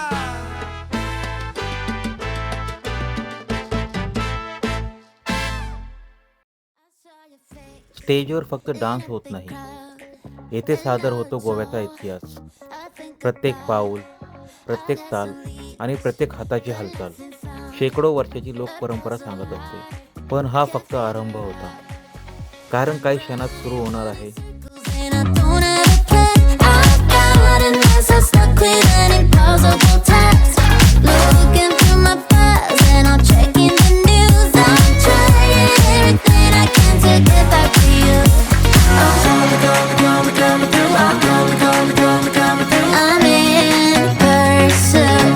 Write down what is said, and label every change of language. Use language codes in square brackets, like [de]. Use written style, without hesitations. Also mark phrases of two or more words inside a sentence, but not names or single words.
[mr] स्टेजवर फक्त डान्स होत नाही, येथे सादर होतो गोव्याचा इतिहास. प्रत्येक पाऊल, प्रत्येक ताल आणि प्रत्येक हाताची हालचाल शेकडो वर्षाची लोकपरंपरा सांगत असते. पण हा फक्त आरंभ होता, कारण काही क्षणात सुरू होणार आहे [en] And I don't have a plan. I've got an answer stuck with an impossible task. Looking through my files and I'm checking the news. I'm trying everything I can to get back to you. I'm coming through. I'm coming through. I'm in pursuit.